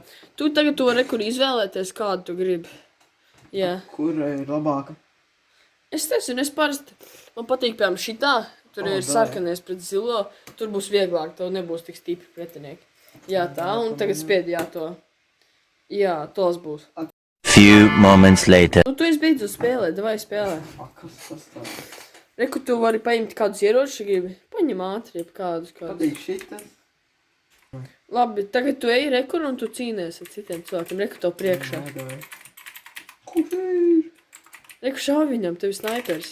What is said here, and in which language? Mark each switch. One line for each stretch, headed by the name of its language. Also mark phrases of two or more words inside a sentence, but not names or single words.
Latvian: Tu tagad to reku izvēlēties, kādu tu gribi. Jā. Kur ir labāka? Es nezinu, parasti. Man patīk, piemēram, šitā. Tur ir sarkanies pret zilo. Tur būs vieglāk, tev nebūs tik stipri pretinieki. Jā, tā, un tagad spied, Jā, tos būs.
English: Few moments later.
Latvian: Tu esi beidzot spēlēt, davai spēlē. Kas tas tāds? Reku, tu vari paņemt kādus ieročus, gribi. Paņem ātri, kādus. Patīk šitas. Labi, tagad tu ej rekur un tu cīnies ar citiem cilvēkiem. Reku, tev priekšā. Reku, šauj viņam, tev ir snaipers.